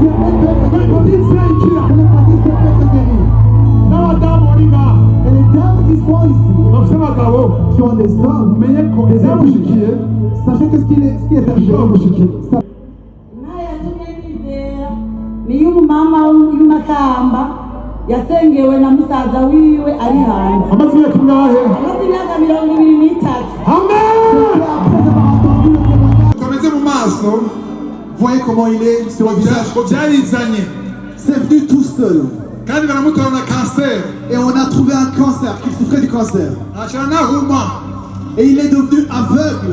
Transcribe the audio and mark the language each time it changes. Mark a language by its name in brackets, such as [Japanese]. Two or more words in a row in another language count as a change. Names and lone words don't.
[French] Et les dames qui sont ici, qui ont des hommes, sachez que ce qui est arrivé. [Rundi] Ni umama w'Imakamba yasengewe na musaza wiwe ari hanze. Amaze imyaka 23. Amen. [French] Commencez mon maso. Voyez comment il est sur le visage. C'est venu tout seul. Et on a trouvé un cancer, qu'il souffrait du cancer. Et il est devenu aveugle.